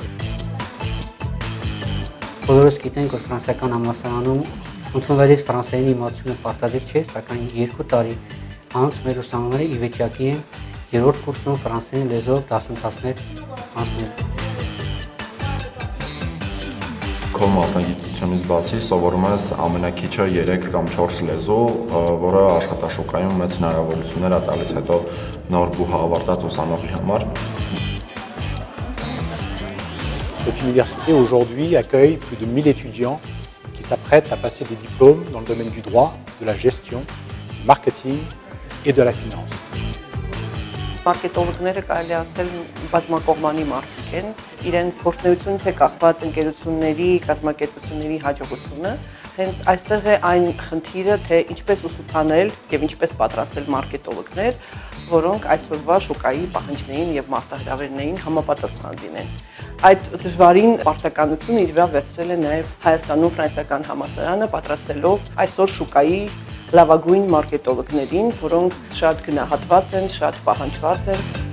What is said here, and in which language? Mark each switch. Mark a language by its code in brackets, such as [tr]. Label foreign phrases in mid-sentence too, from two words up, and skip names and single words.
[hy] Բոլորս գիտենք, որ ֆրանսիական համալսարանում ընդունվելիս ֆրանսերենի իմացությունը պարտադիր չէ, սակայն 2 տարի անց մեր ուսանողները ի վիճակի են 3-րդ կուրսում ֆրանսերեն լեզվով դասընթացներ անցնել։ Քո մասնագիտությունից բացի սովորում ես ամենակիչը 3 կամ 4 լեզու, որը աշխատաշուկայում մեծ հնարավորություններ է տալիս հետո նոր բուհ ավարտած ուսանողի համար։ [fr] Cette université aujourd'hui accueille plus de 1000 étudiants qui s'apprêtent à passer des diplômes dans le domaine du droit, de la gestion, du marketing et de la finance. [hy] Մարկետոլոգները կարելի ասել բազմակողմանի մարդիկ են, իրենց գործունեությունը թե կախված ընկերությունների, կազմակերպությունների հաջողությունը, հենց այստեղ է այն խնդիրը, թե ինչպես ուսուցանել եւ ինչպես պատրաստել մարկետոլոգներ, որոնք այսօրվա շուկայի պահանջներին եւ մարտահրավերներին համապատասխան լինեն։ Այդ դժվարին պարտականությունը իր վրա վերցրել է նաև Հայաստանում ֆրանսիական համալսարանը, պատրաստելով այսօր շուկայի լավագույն մարկետոլոգներին, որոնք շատ գնահատված են, շատ պահանջված են։